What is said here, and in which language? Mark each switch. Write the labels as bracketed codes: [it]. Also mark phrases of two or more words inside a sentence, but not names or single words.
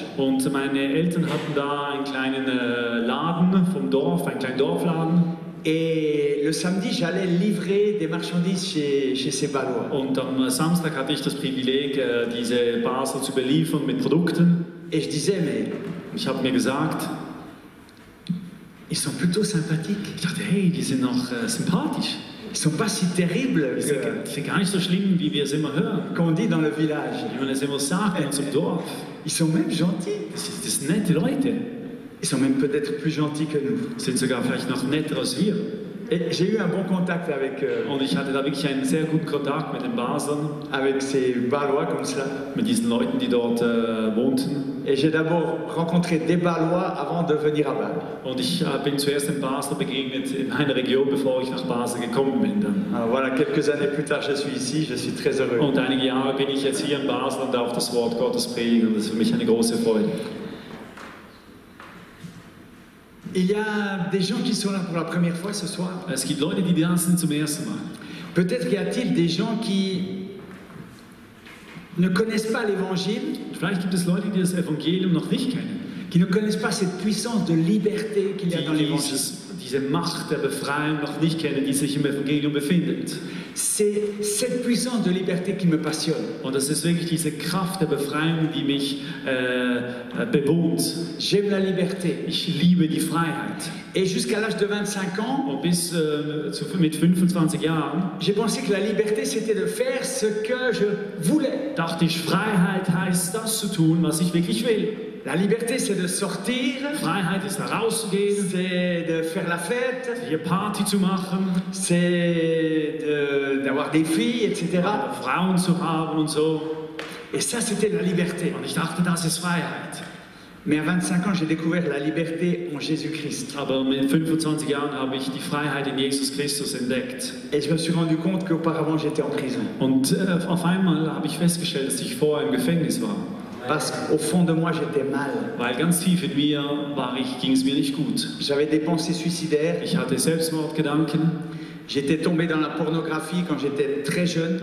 [de] Und meine Eltern hatten da einen kleinen Laden vom Dorf, einen kleinen Dorfladen. [fr] Et le samedi, j'allais livrer des marchandises chez ces Balois. [de] Und am Samstag hatte ich das Privileg, diese Basler zu beliefern mit Produkten. [fr] Et je disais, mais [de] ich habe mir gesagt, [fr] ils sont plutôt sympathiques. [de] Ich dachte, hey, die sind noch sympathisch. [fr] Ils sont pas si terribles. [de] Die sind gar nicht so schlimm, wie wir es immer hören. [fr] Qu'on dit dans le village. [de] Wie man es immer sagt in unserem Dorf. [fr] Ils sont même gentils. [de] Das sind nette Leute. [fr] Ils sont même peut-être plus gentils que nous. [de] Sind sogar vielleicht noch netter als wir. [fr] Et j'ai eu un bon contact [de] Und ich hatte da wirklich einen sehr guten Kontakt mit den Baslern, [fr] avec ces Balois comme cela. [de] mit diesen Leuten, die dort wohnten. [fr] Et j'ai d'abord rencontré des Balois avant de venir à Bâle. [de] Und ich bin zuerst in Basel begegnet, in einer Region, bevor ich nach Basel gekommen bin. Dann. [fr] Alors voilà, quelques années plus tard, je suis ici, je suis très heureux. [de] Und einige Jahre bin ich jetzt hier in Basel und darf das Wort Gottes predigen. Und das ist für mich eine große Freude. [fr] Il y a des gens qui sont là pour la première fois ce soir. [de] Es gibt Leute, die da sind zum ersten Mal. [fr] Peut-être y a-t-il des gens qui ne connaissent pas l'Évangile, [de] Vielleicht gibt es Leute, die das Evangelium noch nicht kennen. [fr] qui ne connaissent pas cette puissance de liberté qu'il y a dans [de] Die [fr] l'Évangile. [de] diese Macht der Befreiung noch nicht kennen, die sich im Evangelium befindet. [fr] C'est cette puissance de liberté qui me passionne. [de] Und das ist wirklich diese Kraft der Befreiung, die mich bewohnt. [fr] J'aime la liberté. [de] Ich liebe die Freiheit. [fr] Et jusqu'à l'âge de 25 ans, [de] Und bis mit 25 Jahren [fr] j'ai pensé que la liberté, c'était de faire ce que je voulais. [de] dachte ich, Freiheit heißt das zu tun, was ich wirklich will. [fr] La liberté, c'est de sortir, [de] Freiheit ist herauszugehen, [fr] c'est de faire la fête, [de] hier Party zu machen, [fr] c'est d'avoir des filles, etc. [de] Frauen zu haben und so. [fr] Et ça, c'était la liberté. [de] Und ich dachte, das ist Freiheit. [fr] Mais à 25 ans, j'ai découvert la liberté en Jésus-Christ. [de] Aber mit 25 Jahren habe ich die Freiheit in Jesus Christus entdeckt. [fr] Et je me suis rendu compte qu'auparavant, j'étais en prison. [de] Und auf einmal habe ich festgestellt, dass ich vorher im Gefängnis war. [fr] Parce qu'au fond de moi, j'étais mal. [de] Weil ganz tief in mir ging es mir nicht gut. [fr] J'avais des pensées suicidaires. [de] Ich hatte Selbstmordgedanken. [fr] J'étais tombé dans la pornographie quand j'étais très jeune.